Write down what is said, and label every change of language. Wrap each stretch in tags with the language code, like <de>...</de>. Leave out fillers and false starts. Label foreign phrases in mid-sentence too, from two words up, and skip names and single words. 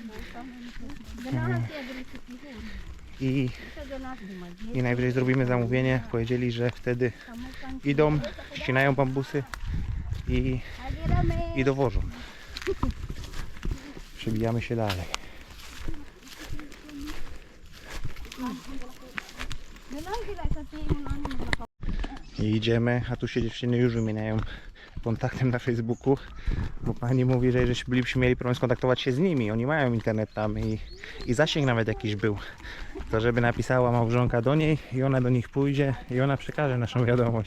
<pl>I najwyżej zrobimy zamówienie. Powiedzieli, że wtedy idą, ścinają bambusy i dowożą. Przebijamy się dalej.</pl> <tl>Ganun sila sa tingin mo ano mga</tl> <pl>I idziemy, a tu się dziewczyny już wymieniają kontaktem na Facebooku, bo pani mówi, że jeżeli bylibyśmy mieli problem skontaktować się z nimi, oni mają internet tam i zasięg nawet jakiś był, to żeby napisała małżonka do niej i ona do nich pójdzie i ona przekaże naszą wiadomość.</pl>